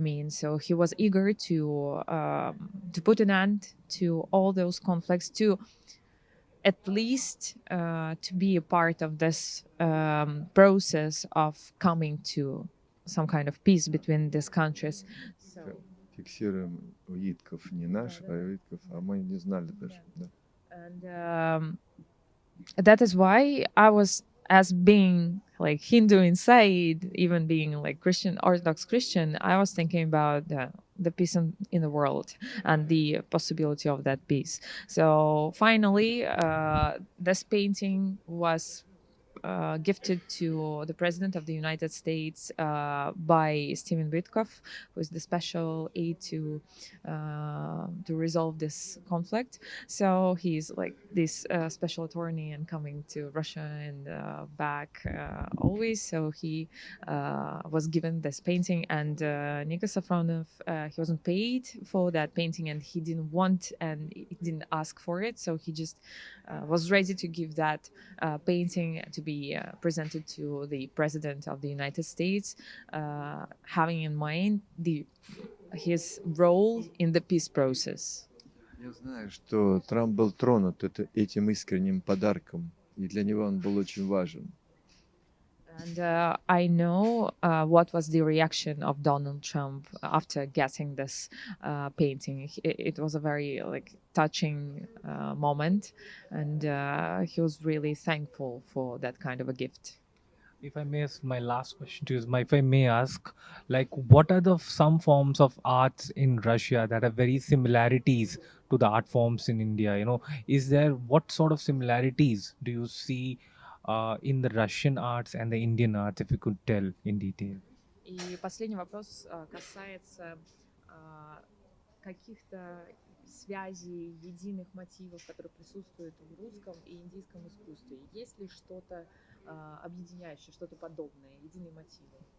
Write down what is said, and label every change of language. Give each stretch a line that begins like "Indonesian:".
English: So he was eager to put an end to all those conflicts, to at least to be a part of this process of coming to some kind of peace between these countries. So,
Russian: Фиксируем Уитков, не наш, а Уитков, а мы не знали даже. Да.
English: and that is why I was, as being like Hindu inside, even being like Christian, Orthodox Christian, I was thinking about the peace in the world and the possibility of that peace. So finally, this painting was gifted to the President of the United States by Steven Witkoff, who is the special aide to resolve this conflict. So he's like this special attorney and coming to Russia and back always. So he was given this painting, and Nikas Safronov, he wasn't paid for that painting, and he didn't want and he didn't ask for it. So he just was ready to give that painting to be presented to the President of the United States, having in mind his role in the peace process.
Russian: Я знаю, что Трамп был тронут этим искренним подарком, и для него он был очень важен.
English: And I know what was the reaction of Donald Trump after getting this painting. It was a very touching moment, and he was really thankful for that kind of a gift. If I may ask, my last question to you is, if I may ask, what are some forms of arts in Russia that have very similarities to the art forms in India? What sort of similarities do you see in the Russian arts and the Indian arts, if you could tell in detail?
Russian: И последний вопрос касается каких-то связей, единых мотивов, которые присутствуют в русском и индийском искусстве. Есть ли что-то объединяющее, что-то подобное, единые мотивы?